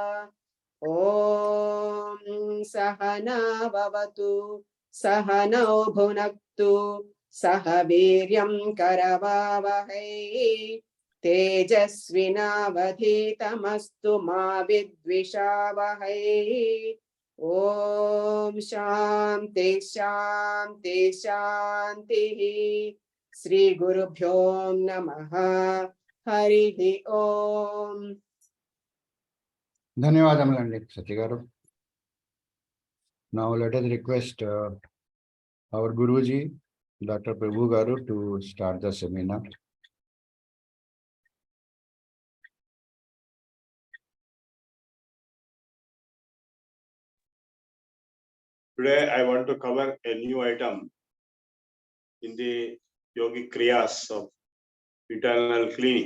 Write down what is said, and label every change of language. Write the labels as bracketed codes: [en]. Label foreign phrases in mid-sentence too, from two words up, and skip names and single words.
[sa] ॐ सहना भवतु सहनौ भुनक्तु सह वीर्यं करवावहै तेजस्विनावधीतमस्तु मा विद्विषावहै। ॐ शान्ति शान्ति शान्तिः। श्री गुरुभ्यो नमः। हरिः ओम। [te] ధన్యవాదములండి సత్య గారు. [en] Now let us request our Guruji, Dr. Prabhu garu, to start the seminar. Today, I want to cover a new item in the yogic kriyas of internal cleaning.